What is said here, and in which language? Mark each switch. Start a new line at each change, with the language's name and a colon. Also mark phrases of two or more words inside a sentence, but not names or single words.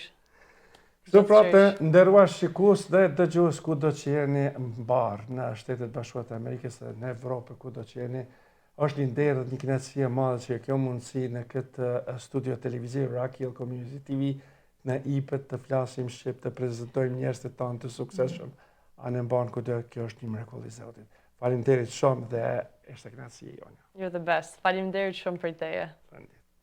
Albanian: Kështu prapë, nderuar shikues dhe dëgjues kudo që jeni mbar në Shtetet Bashkuara të Amerikës dhe në Evropë kudo që jeni, është një nder dhe një kënaqësi e madhe që kjo mundësi në këtë studio televiziv Rock Hill Community TV në IPET të flasim shqip, të prezantojmë njerëz të tanë të suksesshëm anë mban kudo. Kjo është një mrekulli i Zotit. Faleminderit shumë dhe është kënaqësi e jona.
English: You're the best.
Albanian: Faleminderit shumë për teje. Faleminderit.